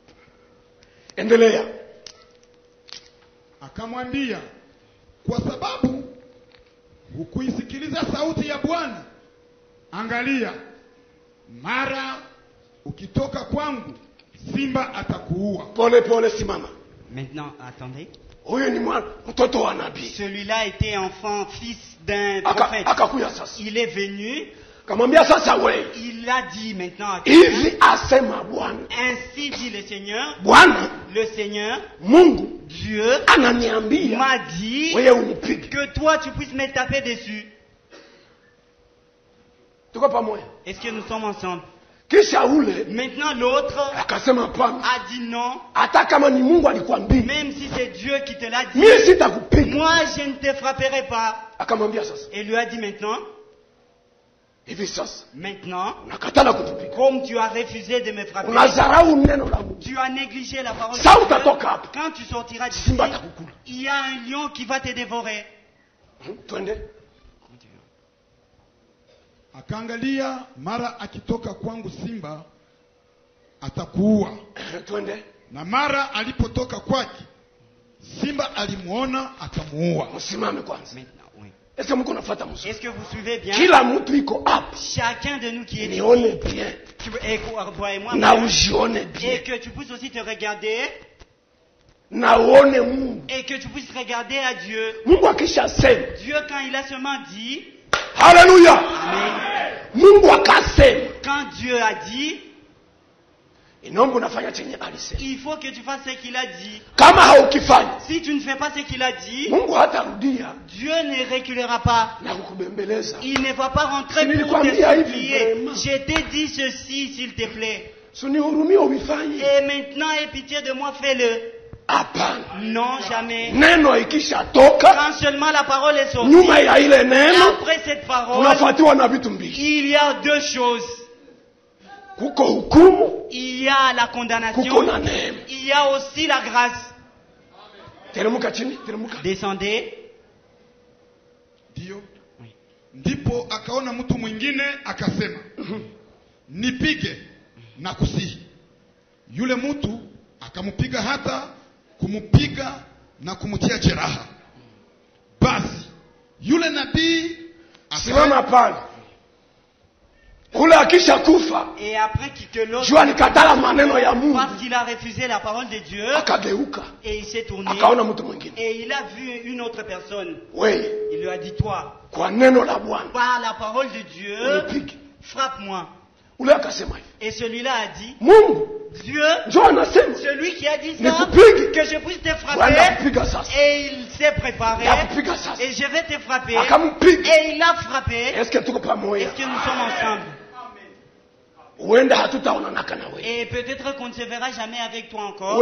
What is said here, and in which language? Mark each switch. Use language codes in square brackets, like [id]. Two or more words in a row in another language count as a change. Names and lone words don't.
[sw] Endelea. akamwambia, kwa sababu hukuisikiliza sauti ya Bwana, angalia, mara ukitoka kwangu simba atakuua. Pole pole, simama. [fr] Maintenant, attendez. [sw] Huyu ni mtoto wa nabii. [fr] Celui-là était enfant, fils d'un prophète. [sw] Akakuya sasa. [fr] Il est venu. [sw] Kamwambia sasa wewe. [fr] Il a dit maintenant. [sw] Hivi asema Bwana. [fr] Ainsi dit le Seigneur. [sw] Bwana. [fr] Le Seigneur. [sw] Mungu. [fr] Dieu. [sw] Ananiambia. [fr] M'a dit. [sw] Wewe unipige. [fr] Que toi tu puisses me taper dessus. [sw] Tuko pamoja. [fr] Est-ce que nous sommes ensemble? Maintenant l'autre a dit non. Même si c'est Dieu qui te l'a dit, moi je ne te frapperai pas. Et lui a dit maintenant, comme tu as refusé de me frapper, tu as négligé la parole de Dieu. Quand tu sortiras d'ici, il y a un lion qui va te dévorer. [sw] Akaangalia, mara akitoka kwangu simba atakuua. Na mara alipotoka kwake simba alimuona akamuua. Msimame kwanza. [fr] Est-ce que vous suivez bien? [sw] Kila mtu iko hapa. [fr] Chacun de nous qui est [sw] nione bien. Na ujione bien. [fr] Et que tu puisses aussi te regarder. [sw] Na uone Mungu. [fr] Et que tu puisses regarder à Dieu. [sw] Mungu akishasema. [fr] Dieu quand il a seulement dit. Hallelujah. Amen. [sw] Mungu akasema. [fr] Quand Dieu a dit, il faut que tu fasses ce qu'il a dit. [sw] Kama haukifanya, [fr] si tu ne fais pas ce qu'il a dit, [sw] Mungu hatarudia. [fr] Dieu ne reculera pas. [sw] Na kukubembeleza. [fr] Il ne va pas rentrer pour te supplier. Je t'ai dit ceci, s'il te plaît. Et maintenant, aie pitié de moi, fais-le. Non, jamais. Quand seulement la parole est sortie, après cette parole, il y a deux choses. Il y a la condamnation, il y a aussi la grâce. Descendez. Dio. [sw] Ndipo akaona mtu mwingine akasema, nipige na kusihi. Yule mtu akamupiga hata kumupiga na kumutia jeraha. Basi yule nabii simama pale. Ule akisha kufa. [fr] Et après que l'autre, [sw] jua nikatala maneno ya Mungu. [fr] Parce qu'il a refusé la parole de Dieu. [sw] Akageuka. [fr] Et il s'est tourné. [sw] Akaona mtu mwingine. [fr] Et il a vu une autre personne. Oui. Il lui a dit, toi, [sw] kwa neno la Bwana, [fr] par la parole de Dieu, frappe-moi. Ule akasema hivi. Et celui-là a dit, [sw] Mungu, [fr] Dieu, celui qui a dit ça, que je puisse te frapper. Et il s'est préparé. Et je vais te frapper. Et il a frappé. Est-ce que nous sommes ensemble? Et peut-être qu'on ne se verra jamais avec toi encore.